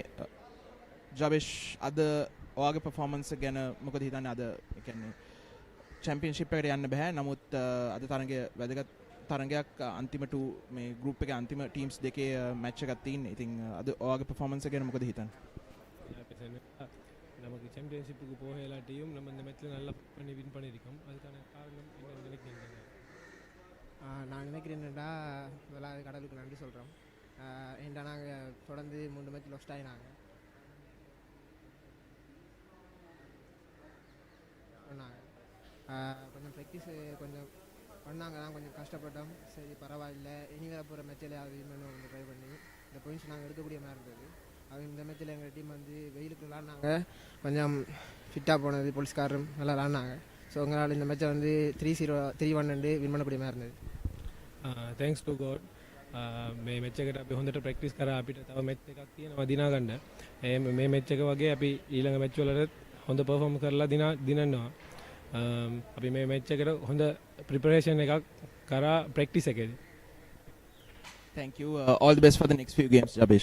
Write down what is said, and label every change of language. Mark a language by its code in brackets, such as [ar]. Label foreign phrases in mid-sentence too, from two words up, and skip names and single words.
[si] ජාබේෂ් අද ඔයාගේ පර්ෆෝමන්ස් ගැන මොකද හිතන්නේ? අද ඒ කියන්නේ චැම්පියන්ෂිප් එකට යන්න බෑ. නමුත් අද තරගය වැදගත් තරගයක්. අන්තිමට මේ ගෲප් එකේ අන්තිම ටීම්ස් දෙකේ මැච් එකක් තියෙන්නේ. ඉතින් අද ඔයාගේ පර්ෆෝමන්ස් ගැන මොකද හිතන්නේ? [ta] நமக்கு சாம்பியன்ஷிப்புக்கு போக எல்லாத்தையும் நம்ம இந்த மேட்ச்சில் நல்லா பண்ணி வின் பண்ணியிருக்கோம். அதுக்கான காரணம் என்ன நினைக்கிறீங்க? நான் நினைக்கிறேன்டா முதலாவது கடலுக்கு நன்றி சொல்கிறோம். ஏன்டா நாங்கள் தொடர்ந்து 3 [en] match lost [ta] ஆகினாங்க. கொஞ்சம் ப்ராக்டிஸ் கொஞ்சம் பண்ணாங்க தான், கொஞ்சம் கஷ்டப்பட்டோம். சரி பரவாயில்லை, இனி வர போகிற மேட்சில் அது வின் பண்ண கொஞ்சம் ட்ரை பண்ணி இந்த பாயிண்ட்ஸ் நாங்கள் எடுக்கக்கூடிய மாதிரி இருந்தது. அது இந்த மேட்சில் எங்கள் டீம் வந்து வெயிலுக்கு விளாட்னாங்க, கொஞ்சம் ஃபிட்டாக போனது, போலீஸ்காரரும் நல்லா விளாட்னாங்க. ஸோ உங்களால் இந்த மேட்சை வந்து 3-1 வின் பண்ணக்கூடிய மாதிரி இருந்தது. [en] Thanks to God. [si] මේ මැච් එකට අපි හොඳට ප්‍රැක්ටිස් කරා. අපිට තව මැච් එකක් තියෙනවා දිනා ගන්න. මේ මැච් එක වගේ අපි ඊළඟ මැච් වලට හොඳ පර්ෆෝම් කරලා දිනනවා. අපි මේ මැච් එකට හොඳ ප්‍රිපරේෂන් එකක් කරා ප්‍රැක්ටිස් එකේදී. [en] Thank you. All the best for the next few games, Jabesh.